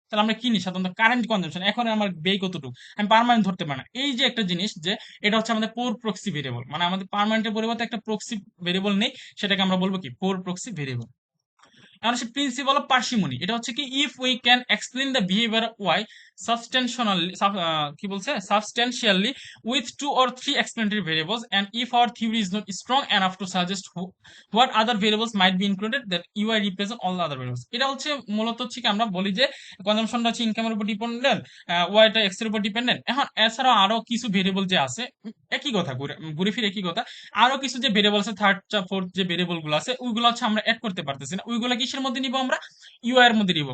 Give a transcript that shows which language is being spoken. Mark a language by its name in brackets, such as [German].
[Bangla] তাহলে আমরা কি নিই সাধারণত কারেন্ট কনজাম্পশন, এখন আমার ব্যয় কতটুকু, আমি পার্মানেন্ট ধরতে পারি না। এই যে একটা জিনিস, যে এটা হচ্ছে আমাদের পোর প্রক্সি ভেরিয়েবল, মানে আমাদের পার্মানেন্টের পরিবর্তে একটা প্রক্সি ভেরিয়েবল নেই, সেটাকে আমরা বলবো কি পোর প্রক্সি ভেরিয়েবল। এখন হচ্ছে প্রিন্সিপাল অফ পার্সিমনি। এটা হচ্ছে কি [English] if we can explain the behaviour Y substantially [Bangla] কি বলছে [English] substantially with two or three explanatory variables, and if our theory is not strong enough to suggest what other variables might be included, that UI represent all the other variables. [Bangla] এটা হচ্ছে মূলত হচ্ছে কি আমরা বলি যে কনজাম্পশনটা হচ্ছে ইনকামের উপর ডিপেন্ডেন্ট, ওয়াইটা এক্স এর উপর ডিপেন্ডেন্ট। এখন এছাড়াও আরো কিছু ভেরিয়েবল যে আছে, একই কথা ঘুরে ঘুরে ফিরে একই কথা, আরো কিছু যে ভেরিয়েবল আছে, থার্ড ফোর্থ যে ভেরিয়েবল গুলো আছে, ওইগুলো হচ্ছে আমরা অ্যাড করতে পারতেছি না, ওইগুলো কিসের মধ্যে নিব আমরা, ইউআই এর মধ্যে নিব।